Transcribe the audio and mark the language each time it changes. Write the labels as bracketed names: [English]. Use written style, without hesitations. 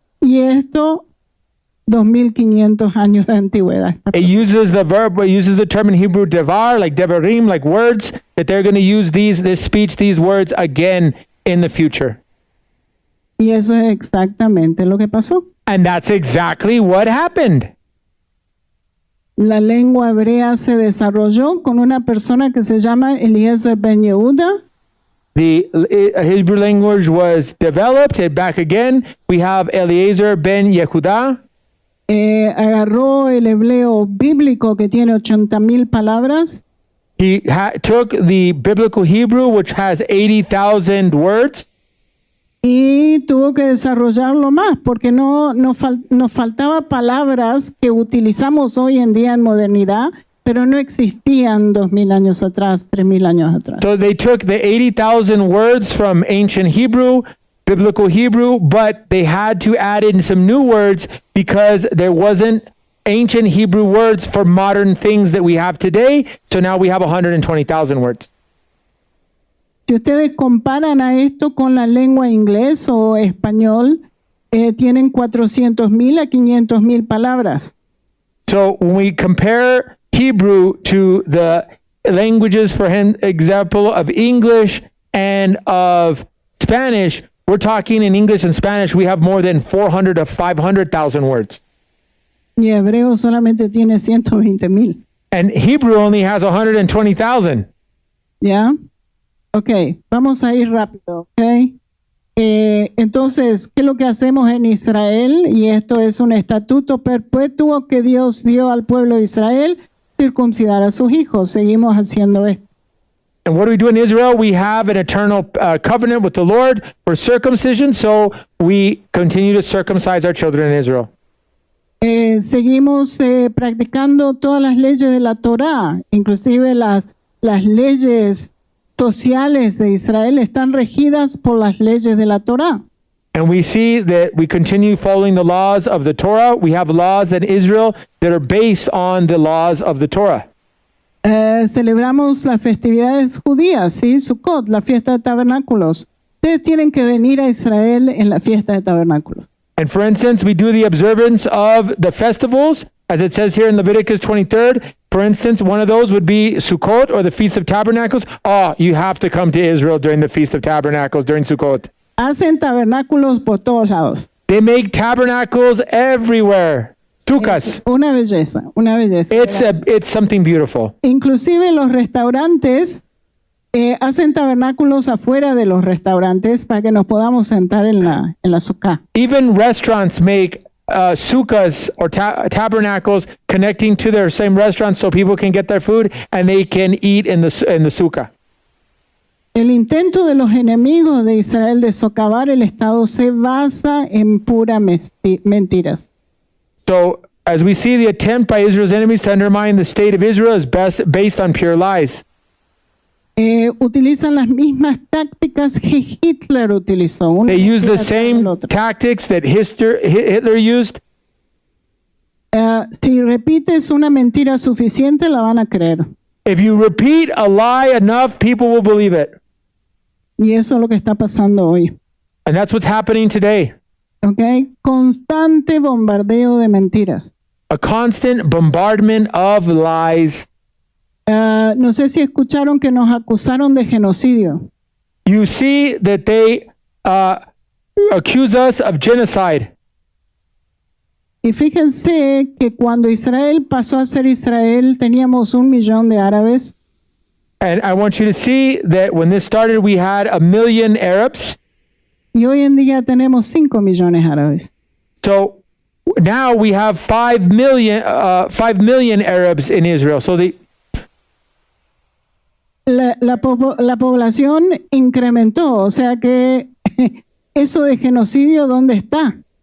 [Spanish] Y esto, 2500 años de antigüedad. [English] It uses the verb, it uses the term in Hebrew devar, like devarim, like words, that they're going to use this speech, these words again in the future. [Spanish] Y eso es exactamente lo que pasó. [English] And that's exactly what happened. [Spanish] La lengua hebrea se desarrolló con una persona que se llama Eliezer ben Yehuda. [English] The Hebrew language was developed, and back again, we have Eliezer ben Yehuda. [Spanish] Agarró el hebreo bíblico que tiene 80,000 palabras. [English] He took the biblical Hebrew, which has 80,000 words, [Spanish] y tuvo que desarrollarlo más porque nos faltaba palabras que utilizamos hoy en día en modernidad, pero no existían 2000 años atrás, 3000 años atrás. [English] So they took the 80,000 words from ancient Hebrew, biblical Hebrew, but they had to add in some new words because there wasn't ancient Hebrew words for modern things that we have today. So now we have 120,000 words. [Spanish] Si ustedes comparan a esto con la lengua inglés o español, tienen 400,000 a 500,000 palabras. [English] So when we compare Hebrew to the languages, for example, of English and of Spanish, we're talking in English and Spanish, we have more than 400 to 500,000 words. [Spanish] Y hebreo solamente tiene 120,000. [English] And Hebrew only has 120,000. [Spanish] ¿Ya? Ok, vamos a ir rápido, ok. Entonces, ¿qué es lo que hacemos en Israel? Y esto es un estatuto perpetuo que Dios dio al pueblo de Israel, circuncidar a sus hijos. Seguimos haciendo esto. [English] And what do we do in Israel? We have an eternal covenant with the Lord for circumcision, so we continue to circumcise our children in Israel. [Spanish] Seguimos practicando todas las leyes de la Torá, inclusive las leyes sociales de Israel están regidas por las leyes de la Torá. [English] And we see that we continue following the laws of the Torah. We have laws in Israel that are based on the laws of the Torah. [Spanish] Celebramos las festividades judías, ¿sí? Sukkot, la fiesta de tabernáculos. Ustedes tienen que venir a Israel en la fiesta de tabernáculos. [English] And for instance, we do the observance of the festivals, as it says here in Leviticus 23rd. For instance, one of those would be Sukkot or the Feast of Tabernacles. Oh, you have to come to Israel during the Feast of Tabernacles, during Sukkot. [Spanish] Hacen tabernáculos por todos lados. [English] They make tabernacles everywhere. Sukkahs. [Spanish] Una belleza, una belleza. [English] It's something beautiful. [Spanish] Inclusive los restaurantes hacen tabernáculos afuera de los restaurantes para que nos podamos sentar en la sukkah. [English] Even restaurants make sukkahs or tabernacles connecting to their same restaurants so people can get their food and they can eat in the sukkah. [Spanish] El intento de los enemigos de Israel de socavar el Estado se basa en puras mentiras. [English] So, as we see, the attempt by Israel's enemies to undermine the state of Israel is based on pure lies. [Spanish] Utilizan las mismas tácticas que Hitler utilizó. [English] They use the same tactics that Hitler used. [Spanish] Si repites una mentira suficiente, la van a creer. [English] If you repeat a lie enough, people will believe it. [Spanish] Y eso es lo que está pasando hoy. [English] And that's what's happening today. [Spanish] ¿Ok? Constante bombardeo de mentiras. [English] A constant bombardment of lies. [Spanish] No sé si escucharon que nos acusaron de genocidio. [English] You see that they accuse us of genocide. [Spanish] Y fíjense que cuando Israel pasó a ser Israel, teníamos 1 millón de árabes. [English] And I want you to see that when this started, we had 1 million Arabs. [Spanish] Y hoy en día tenemos 5 millones árabes. [English] So now we have 5 million Arabs in Israel. So [Spanish] La población incrementó, o sea que eso de genocidio, ¿dónde está?